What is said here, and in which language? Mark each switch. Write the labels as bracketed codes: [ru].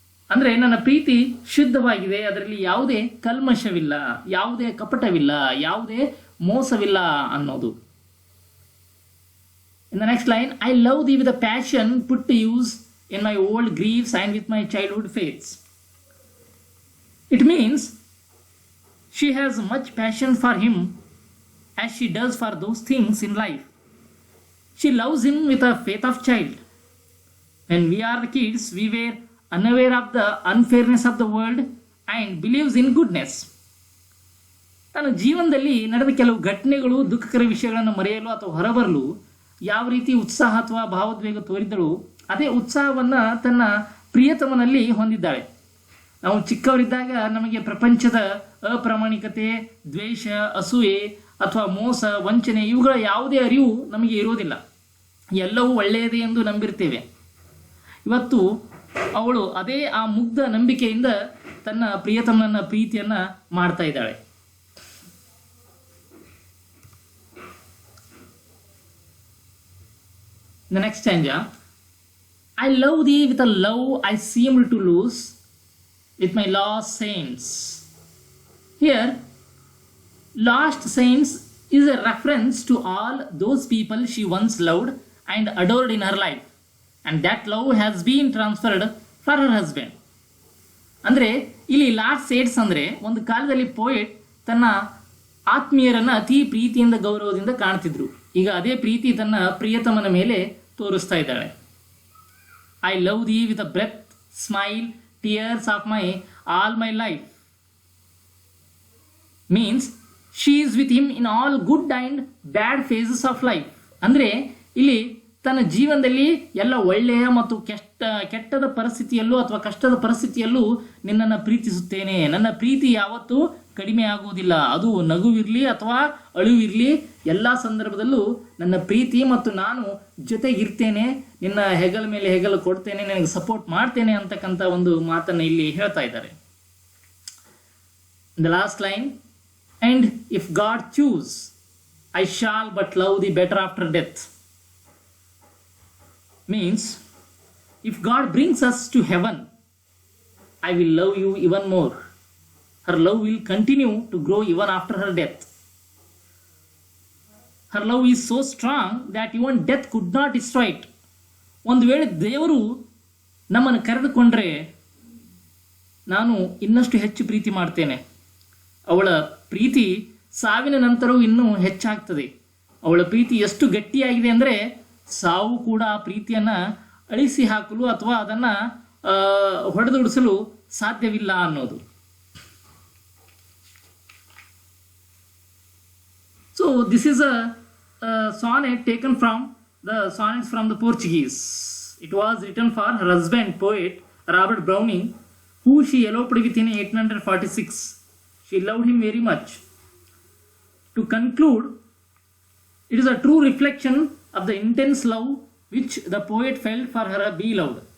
[kn] ಅಂದರೆ ನನ್ನ ಪ್ರೀತಿ ಶುದ್ಧವಾಗಿದೆ, ಅದರಲ್ಲಿ ಯಾವುದೇ ಕಲ್ಮಶವಿಲ್ಲ, ಯಾವುದೇ ಕಪಟವಿಲ್ಲ, ಯಾವುದೇ ಮೋಸವಿಲ್ಲ ಅನ್ನೋದು. [en] In the next line, I love thee with a passion put to use in my old griefs and with my childhood faiths. It means she has much passion for him as she does for those things in life. She loves him with a faith of child. When we are the kids, we were unaware of the unfairness of the world and believes in goodness. [kn] ತನ್ನ ಜೀವನದಲ್ಲಿ ನಡೆದ ಕೆಲವು ಘಟನೆಗಳು, ದುಃಖಕರ ವಿಷಯಗಳನ್ನು ಮರೆಯಲು ಅಥವಾ ಹೊರಬರಲು ಯಾವ ರೀತಿ ಉತ್ಸಾಹ ಅಥವಾ ಭಾವೋದ್ವೇಗ ತೋರಿದಳು, ಅದೇ ಉತ್ಸಾಹವನ್ನು ತನ್ನ ಪ್ರಿಯತಮನಲ್ಲಿ ಹೊಂದಿದ್ದಾಳೆ. ನಾವು ಚಿಕ್ಕವರಿದ್ದಾಗ ನಮಗೆ ಪ್ರಪಂಚದ ಅಪ್ರಾಮಾಣಿಕತೆ, ದ್ವೇಷ, ಅಸೂಯೆ ಅಥವಾ ಮೋಸ, ವಂಚನೆ ಇವುಗಳ ಯಾವುದೇ ಅರಿವು ನಮಗೆ ಇರೋದಿಲ್ಲ. ಎಲ್ಲವೂ ಒಳ್ಳೆಯದೇ ಎಂದು ನಂಬಿರ್ತೇವೆ. ಇವತ್ತು ಅವಳು ಅದೇ ಆ ಮುಗ್ಧ ನಂಬಿಕೆಯಿಂದ ತನ್ನ ಪ್ರಿಯತಮನ ಪ್ರೀತಿಯನ್ನು ಮಾಡ್ತಾ ಇದ್ದಾಳೆ. [en] The next stanza, I love thee with a love I seemed to lose with my lost saints. Here, lost saints is a reference to all those people she once loved and adored in her life, and that love has been transferred for her husband. [kn] ಅಂದರೆ ಇಲ್ಲಿ last ಸೇಟ್ಸ್ ಅಂದರೆ ಒಂದು ಕಾಲದಲ್ಲಿ poet ತನ್ನ ಆತ್ಮೀಯರನ್ನು ಅತಿ ಪ್ರೀತಿಯಿಂದ ಗೌರವದಿಂದ ಕಾಣ್ತಿದ್ರು. ಈಗ ಅದೇ ಪ್ರೀತಿ ತನ್ನ ಪ್ರಿಯತಮನ ಮೇಲೆ ತೋರಿಸ್ತಾ ಇದ್ದಾಳೆ. [en] I love thee with a breath, smile, tears of my all my life. Means she is with him in all good and bad phases of life. [kn] ಅಂದರೆ ಇಲ್ಲಿ ತನ್ನ ಜೀವನದಲ್ಲಿ ಎಲ್ಲ ಒಳ್ಳೆಯ ಮತ್ತು ಕೆಟ್ಟದ ಪರಿಸ್ಥಿತಿಯಲ್ಲೂ ಅಥವಾ ಕಷ್ಟದ ಪರಿಸ್ಥಿತಿಯಲ್ಲೂ ನಿನ್ನನ್ನು ಪ್ರೀತಿಸುತ್ತೇನೆ. ನನ್ನ ಪ್ರೀತಿ ಯಾವತ್ತೂ ಕಡಿಮೆ ಆಗುವುದಿಲ್ಲ. ಅದು ನಗುವಿರಲಿ ಅಥವಾ ಅಳುವಿರಲಿ, ಎಲ್ಲ ಸಂದರ್ಭದಲ್ಲೂ ನನ್ನ ಪ್ರೀತಿ ಮತ್ತು ನಾನು ಜೊತೆಗಿರ್ತೇನೆ, ನಿನ್ನ ಹೆಗಲ ಮೇಲೆ ಹೆಗಲು ಕೊಡ್ತೇನೆ, ನಿನಗೆ ಸಪೋರ್ಟ್ ಮಾಡ್ತೇನೆ ಅಂತಕ್ಕಂಥ ಒಂದು ಮಾತನ್ನು ಇಲ್ಲಿ ಹೇಳ್ತಾ ಇದ್ದಾರೆ. [en] The last line, and if God choose I shall but love thee better after death. Means, if God brings us to heaven, I will love you even more. Her love will continue to grow even after her death. Her love is so strong that even death could not destroy it. [kn] ಒಂದು ವೇಳೆ ದೇವರು ನಮ್ಮನ್ನು ಕರೆದುಕೊಂಡ್ರೆ ನಾನು ಇನ್ನಷ್ಟು ಹೆಚ್ಚು ಪ್ರೀತಿ ಮಾಡ್ತೇನೆ. ಅವಳ ಪ್ರೀತಿ ಸಾವಿನ ನಂತರವೂ ಇನ್ನೂ ಹೆಚ್ಚಾಗ್ತದೆ. ಅವಳ ಪ್ರೀತಿ ಎಷ್ಟು ಗಟ್ಟಿಯಾಗಿದೆ ಅಂದರೆ ಸಾವು ಕೂಡ ಆ ಪ್ರೀತಿಯನ್ನು ಅಳಿಸಿ ಹಾಕಲು ಅಥವಾ ಅದನ್ನು ಹೊಡೆದುಡಿಸಲು ಸಾಧ್ಯವಿಲ್ಲ ಅನ್ನೋದು. [en] So this is a sonnet taken from the sonnets from the Portuguese. It was written for her husband, poet Robert Browning, who she eloped with in 1846. She loved him very much. To conclude, it is a true reflection of the intense love which the poet felt for her beloved.